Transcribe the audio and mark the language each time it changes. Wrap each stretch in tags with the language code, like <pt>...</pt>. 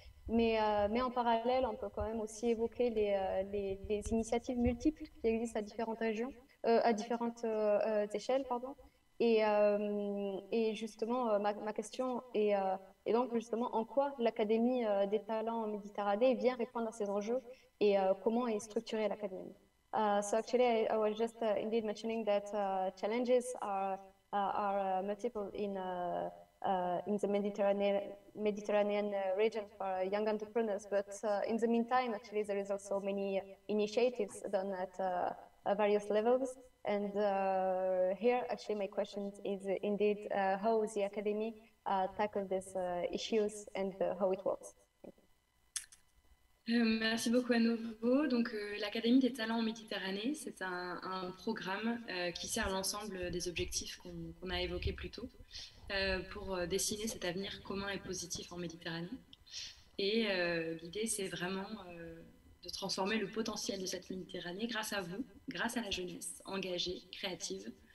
<fr>Mais en parallèle, on peut quand même aussi évoquer les initiatives multiples qui existent à différentes régions, à différentes échelles, pardon. Et justement, ma question est donc justement en quoi l'Académie des talents en Méditerranée vient répondre à ces enjeux et comment est structurée l'Académie.</fr> <en>So actually, I was just indeed mentioning that challenges are multiple in the Mediterranean region for young entrepreneurs. But in the meantime, actually, there is also many initiatives done at various levels. And here, actually, my question is indeed how the Academy tackle these issues and how it works.</en> <fr>Merci beaucoup à nouveau. Donc, l'Académie des talents en Méditerranée, c'est un programme qui sert l'ensemble des objectifs qu'on a évoqués plus tôt pour dessiner cet avenir commun et positif en Méditerranée. Et l'idée, c'est vraiment de transformer le potentiel de cette Méditerranée grâce à vous, grâce à la jeunesse engagée, créative.</fr>